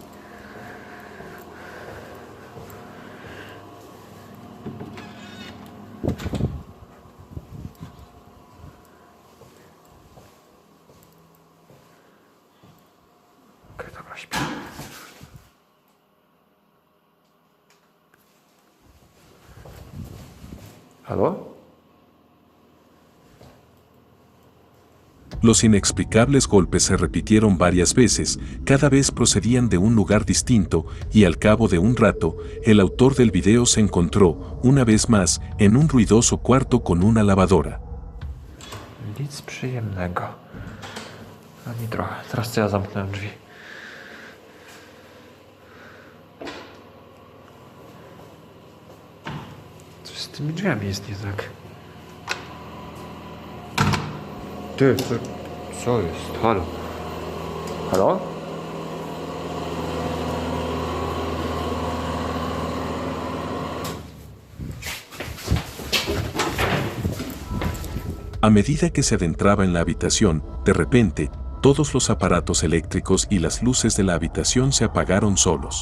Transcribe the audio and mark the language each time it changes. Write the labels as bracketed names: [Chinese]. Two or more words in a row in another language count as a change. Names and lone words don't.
[Polish] Okej, dobra, śpi. Halo? [Spanish] Los inexplicables golpes se repitieron varias veces, cada vez procedían de un lugar distinto, y al cabo de un rato, el autor del video se encontró, una vez más, en un ruidoso cuarto con una lavadora. [Polish] Nic przyjemnego. Ani trochę. Teraz to ja zamknę drzwi. tymi drzwiami jest nie tak. Ty, co jest? Halo? Halo? [Spanish] A medida que se adentraba en la habitación, de repente, todos los aparatos eléctricos y las luces de la habitación se apagaron solos.